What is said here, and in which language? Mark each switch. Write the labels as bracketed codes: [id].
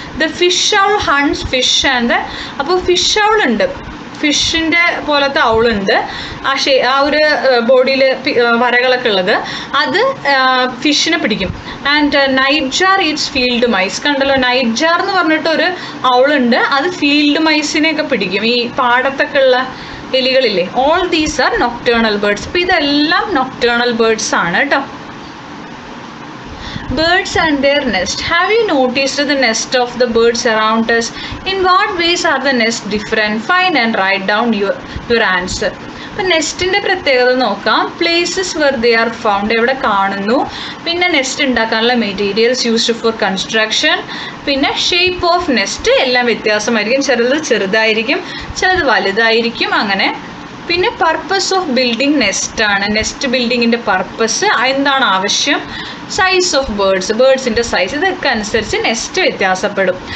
[en] the fish owl hunts fish [ml] and അപ്പോൾ fish owl ഉണ്ട്, ഫിഷിൻ്റെ പോലത്തെ ഔളുണ്ട്, ആ ഒരു ബോഡിയിൽ വരകളൊക്കെ ഉള്ളത്, അത് ഫിഷിനെ പിടിക്കും. [en] And nightjar eats field mice. [ml] കണ്ടല്ലോ, നൈറ്റ് ജാർ എന്ന് പറഞ്ഞിട്ടൊരു ഔളുണ്ട്, അത് ഫീൽഡ് മൈസിനെയൊക്കെ പിടിക്കും, ഈ പാടത്തൊക്കെ ഉള്ള എലികളില്ലേ. [en] All these are nocturnal birds. [ml] അപ്പോൾ ഇതെല്ലാം നൊക്ടേണൽ ബേർഡ്സ് ആണ് കേട്ടോ. [en] Birds and their nest. Have you noticed the nest of the birds around us? In what ways are the nests different? Find and write down your answer. [ml] അപ്പം നെസ്റ്റിൻ്റെ പ്രത്യേകത നോക്കാം. [en] places where they are found, [ml] എവിടെ കാണുന്നു, പിന്നെ nest ഉണ്ടാക്കാനുള്ള [en] materials used for construction, [ml] പിന്നെ [en] shape of nest [ml] എല്ലാം വ്യത്യാസമായിരിക്കും. ചിലത് ചെറുതായിരിക്കും, ചിലത് വലുതായിരിക്കും, അങ്ങനെ. പിന്നെ [en] purpose of building [ml] നെസ്റ്റാണ്. നെസ്റ്റ് ബിൽഡിങ്ങിൻ്റെ പർപ്പസ്, എന്താണ് ആവശ്യം, സൈസ് ഓഫ് ബേർഡ്സിൻ്റെ സൈസ്, ഇതൊക്കെ അനുസരിച്ച് നെസ്റ്റ് വ്യത്യാസപ്പെടും.